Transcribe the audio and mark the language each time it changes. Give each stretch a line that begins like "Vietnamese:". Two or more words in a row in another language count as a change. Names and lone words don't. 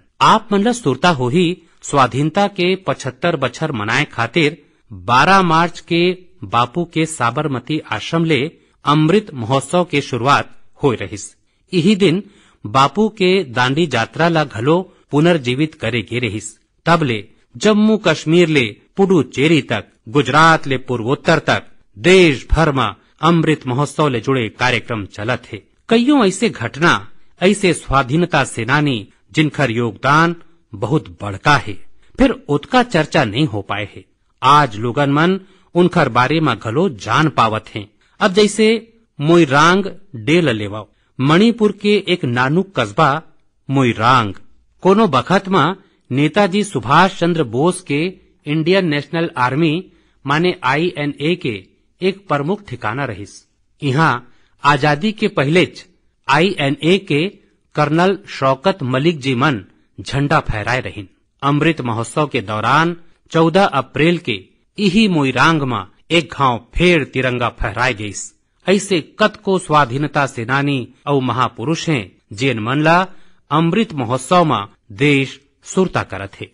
Chhattisgarhi: आप मन ला सुरता हो ही स्वाधीनता के 75 बछर मनाए खातिर 12 मार्च के बापू के साबरमती आश्रम ले अमृत महोत्सव के शुरुआत होए रहिस। यही दिन बापू के दांडी यात्रा ला घलो पुनर्जीवित करे गे रहिस। तब ले जम्मू कश्मीर ले पुडुचेरी तक, गुजरात ले पूर्वोत्तर तक देश भर में अमृत महोत्सव ले जुड़े कार्यक्रम चलत है। कईयों ऐसे घटना, ऐसे स्वाधीनता सेनानी जिनकर योगदान बहुत बड़का है, फिर उनका चर्चा नहीं हो पाए है। आज लोगन मन उनकर बारे में घलो जान पावत हैं। अब जैसे मोइरांग डेल लेवा, मणिपुर के एक नानुक कस्बा मोइरांग कोनो बखत में नेताजी सुभाष चंद्र बोस के इंडियन नेशनल आर्मी माने INA के एक प्रमुख ठिकाना रहिस। यहाँ आजादी के पहलेच INA के कर्नल शौकत मलिक जी मन झंडा फहराए रहिन। अमृत महोत्सव के दौरान 14 अप्रैल के यही मोइरांग में एक घाव फेर तिरंगा फहराए गईस। ऐसे कतको स्वाधीनता सेनानी और महापुरुष हैं जेन मन ला अमृत महोत्सव में देश सुरता करत है।